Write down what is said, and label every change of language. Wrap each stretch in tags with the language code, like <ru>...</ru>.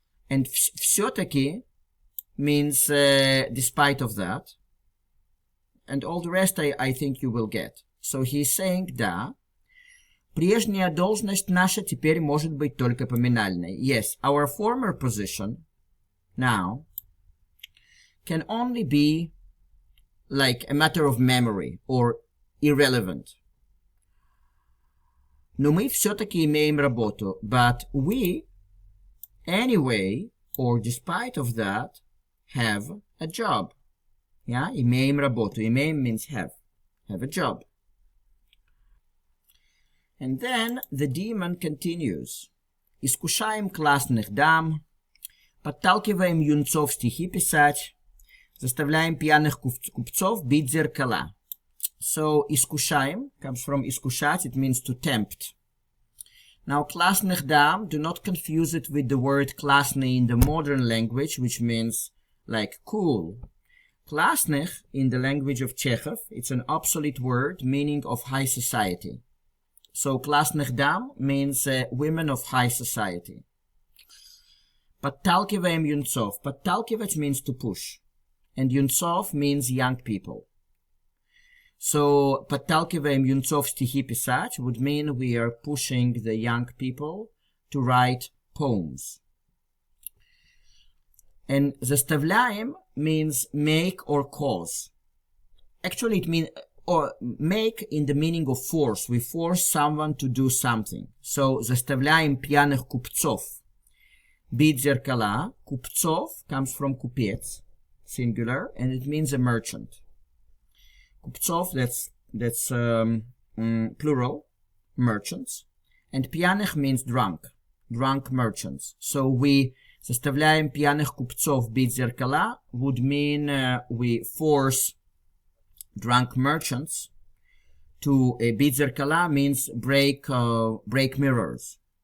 <en>And все-таки means despite of that. And all the rest I think you will get. So he's saying,</en> <ru>да, прежняя должность наша теперь может быть только поминальной.</ru> <en>Yes, our former position now can only be like a matter of memory or irrelevant.</en> <ru>Но мы все-таки имеем работу.</ru> <en>But we, anyway, or despite of that, have a job.</en> <ru>Yeah, имеем работу.</ru> <en>Имеем means have. Have a job. And then the demon continues.</en> <ru>Искушаем классных дам, подталкиваем юнцов стихи писать, заставляем пьяных купцов бить зеркала.</ru> <en>So, искушаем comes from искушать, it means to tempt. Now,</en> <ru>классных дам,</ru> <en>do not confuse it with the word классный in the modern language, which means like cool. Классных, in the language of Chekhov, it's an obsolete word meaning of high society. So,</en> <ru>классных дам</ru> <en>means women of high society.</en> <ru>Подталкиваем юнцов.</ru> <en>Подталкивать means to push. And юнцов means young people. So,</en> <ru>подталкиваем юнцов стихи писать</ru> <en>would mean we are pushing the young people to write poems. And заставляем means make or cause. Actually, it means or make in the meaning of force. We force someone to do something.</en> <ru>So, заставляем пьяных купцов бить зеркала.</ru> <en>Купцов comes from купец, singular, and it means a merchant. Kupцов, that's plural, merchants. And пьяных means drunk merchants. So we</en> <ru>заставляем пьяных купцов бить зеркала</ru> <en>would mean we force drunk merchants to</en> <ru>бить зеркала</ru> <en>means break mirrors.</en>